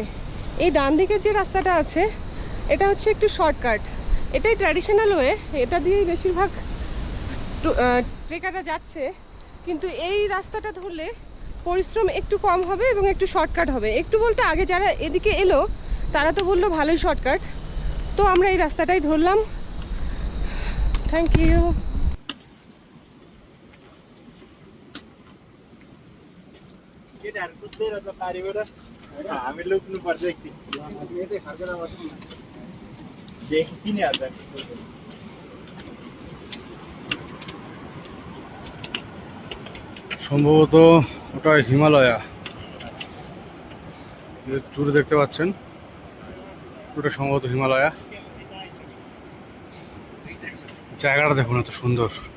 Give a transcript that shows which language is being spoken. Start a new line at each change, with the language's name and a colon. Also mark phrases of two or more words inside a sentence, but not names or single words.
Bangla: এই ডান দিকের যে রাস্তাটা আছে এটা হচ্ছে একটু শর্টকাট, এটাই
English: traditional way,
Bangla: এটা দিয়েই বেশিরভাগ ট্রেকাররা যাচ্ছে। কিন্তু এই রাস্তাটা ধরলে পরিশ্রম একটু কম হবে এবং একটু শর্টকাট হবে। একটু বলতে আগে যারা এদিকে এলো তারা তো বললো ভালোই শর্টকাট, তো আমরা এই রাস্তাটাই ধরলাম।
English: thank you.
Nepali: हामी लुक्नु पर्छ एकछिन देखि नि हाल्छ।
Bangla: সম্ভবত ওটা হিমালয়া, জুড়ে দেখতে পাচ্ছেন ওটা সম্ভবত হিমালয়া। জায়গাটা দেখুন এত সুন্দর।